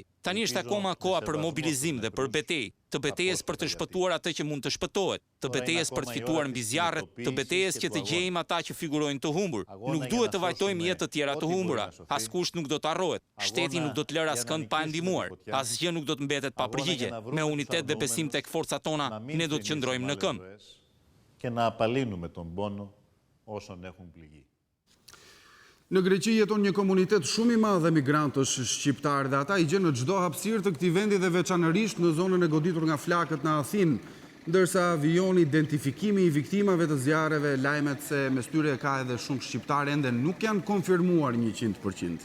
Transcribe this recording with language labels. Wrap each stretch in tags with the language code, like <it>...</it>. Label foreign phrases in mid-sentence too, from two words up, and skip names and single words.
<sq>Tani është akoma koha për mobilizim dhe për betejë. Të betejës për të shpëtuar atë që mund të shpëtohet, të betejës për të fituar mbi zjarret, të betejës që të gjejmë ata që figurojnë të humbur. Nuk duhet të vajtojmë jetë të tjera të humbura. Askush nuk do të harrohet. Shteti nuk do të lërë askënd pa ndihmuar. Asgjë nuk do të mbetet pa përgjigje. Me unitet dhe besim tek forcat tona, ne do të qëndrojmë në këmbë.</sq> <el>Και να απαλύνουμε τον πόνο όσων έχουν πληγεί.</el> <sq>Në Greqi jeton një komunitet shumë i madh emigrantësh shqiptar dhe ata i gjen në çdo hapësirë të këtij vendi dhe veçanërisht në zonën e goditur nga flakët në Athinë, ndërsa vijoni identifikimi i viktimave të zjarreve, lajmet se mes tyre ka edhe shumë shqiptarë ende nuk janë konfirmuar 100%.</sq>